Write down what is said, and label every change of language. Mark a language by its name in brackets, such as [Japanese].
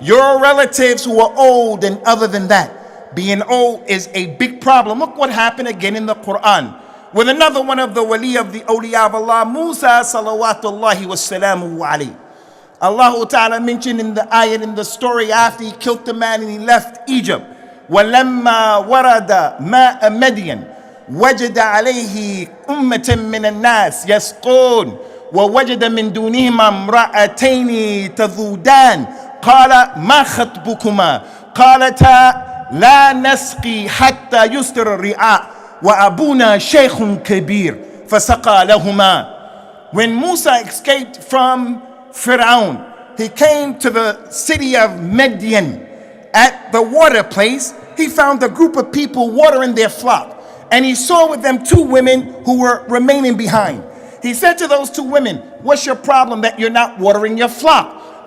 [English] Your relatives who are old and other than that, being old is a big problem. Look what happened again in the Quran with another one of the wali of the awliya of Allah, Musa salawatullahi wassalamu alayhi. Allah Ta'ala mentioned in the ayat, in the story after he killed the man and he left Egypt. [Arabic] وَلَمَّا وَرَدَ مَاءَ مَدْيَنَ وجد عليه أمة من الناس يسقون ووجد من دونهما امرأتين تذودان قال ما خطبكما قالتا لا نسقي حتى يسر الرعاء وأبونا شيخ كبير فسقى لهما. [English] When Musa escaped from Fir'aun, he came to the city of Midian. At the water place, he found a group of people watering their flock. And he saw with them two women who were remaining behind. He said to those two women, what's your problem that you're not watering your flock?